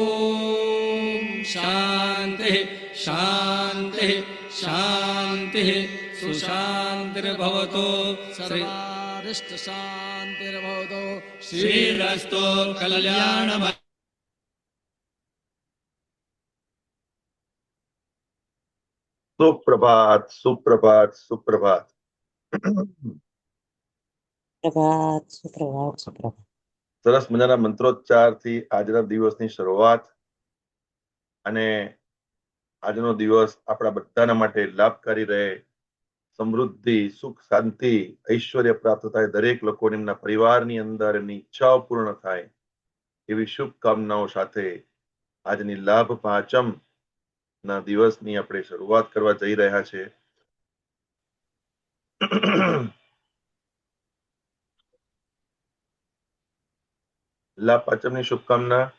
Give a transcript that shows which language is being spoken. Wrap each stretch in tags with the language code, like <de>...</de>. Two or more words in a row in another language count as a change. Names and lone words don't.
<sa>शान्तिः शान्तिः शान्तिः सुशान्तिर्भवतु सर्वारिष्ट शान्तिर्भवतु श्रीरस्तु कल्याणमय सुप्रभात सुप्रभात सुप्रभात सुप्रभात सुप्रभात सुप्रभात</sa> <gu>સરસ મજાના મંત્રોચ્ચારથી આજના દિવસની શરૂઆત અને આજનો દિવસ આપણા બધાના માટે લાભકારી રહે સમૃદ્ધિ સુખ શાંતિ ઐશ્વર્ય પ્રાપ્ત થાય દરેક લોકોને એમના પરિવારની અંદર એમની ઈચ્છાઓ પૂર્ણ થાય એવી શુભકામનાઓ સાથે આજની લાભ પાંચમ ના દિવસની આપણે શરૂઆત કરવા જઈ રહ્યા છે લાભ પાંચમની શુભકામના</gu>